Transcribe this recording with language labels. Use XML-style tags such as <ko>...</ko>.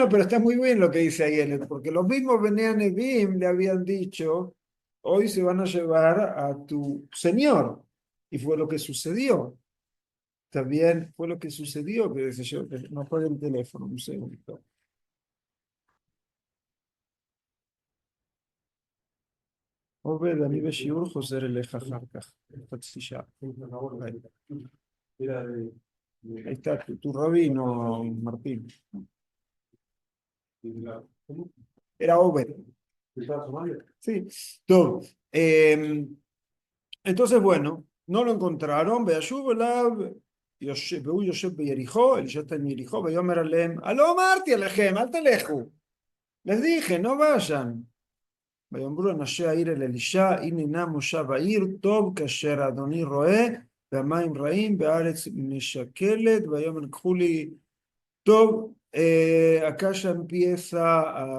<es>no, pero está muy bien lo que dice ahí él, porque los mismos Bnei Nevim le habían dicho, hoy se van a llevar a tu señor. Y fue lo que sucedió. También fue lo que sucedió, que dice yo, que no fue el teléfono, un segundo.</es> <he>עובד, אני בשיעור חוזר אליך אחר כך, חצי שעה.</he> <es>Ahí Era ahí está tu rabino, Martín. ¿cómo? Era Obed. ¿Estaba Somalia? Sí. Todo. Entonces, bueno, no lo encontraron.</es> <he>וישוב אליו, והוא יושב ביריחו, אלישע</he> <es>está en Jericó,</es> <he>ויאמר עליהם, הלא אמרתי עליכם, אל תלכו.</he> <es>Les dije, no vayan.</es> <he>ויאמרו אנשי העיר אל אלישע, הנה נא מושב העיר, טוב כאשר אדוני רואה, והמים רעים, והארץ משקלת, ויאמר קחו לי, טוב,</he> <es>acá ya empieza</es>